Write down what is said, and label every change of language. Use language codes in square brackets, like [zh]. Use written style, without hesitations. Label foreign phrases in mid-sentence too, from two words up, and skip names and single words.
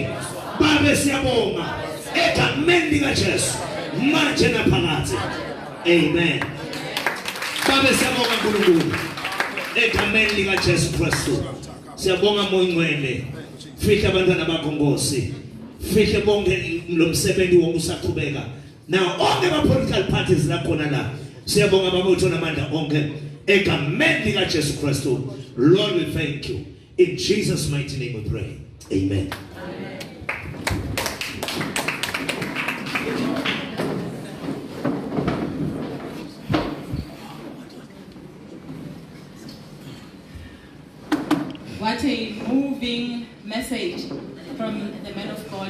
[zu] Baba siyabonga egameni lika Jesu manje naphakathi. Amen. Baba siyabonga uNkulunkulu egameni lika Jesu Kristu. Siyabonga Moyingcwele. Fihla abantwana bakho Nkosi. Fihle bonke lo msebenzi wokusaqhubeka. [en] Now all the political parties [zu] la khona la. Siyabonga baba uthona amandla onke egameni lika Jesu Kristu. [en] Lord, we thank you. In Jesus' mighty name we pray. Amen. What a moving message from the man of God.